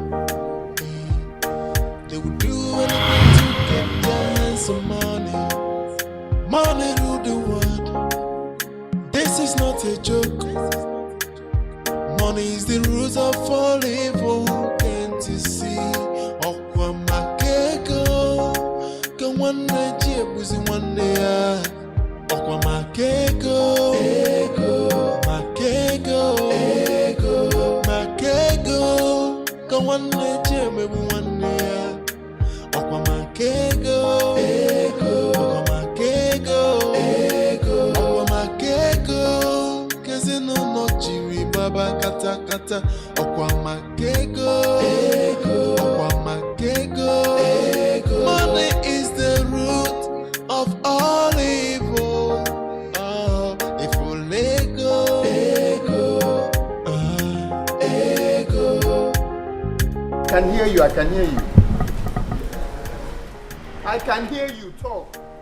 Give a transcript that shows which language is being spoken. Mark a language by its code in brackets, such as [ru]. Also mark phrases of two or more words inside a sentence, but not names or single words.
[en] They would do anything to get their hands on money. Money rule the world. This is not a joke. Money is the root of all evil. Can't you see? Okwa makego, ka wane chebuzi wane ya. Okwa makego, makego, makego, ka wane chebuzi wane ya. Okwa makego, okwa makego, okwa makego, kezino no chiri baba kata kata. Okwa makego, okwa makego. Money is the root of all evil. Oh, if you let go, Can hear you. I can hear you. I can hear you talk.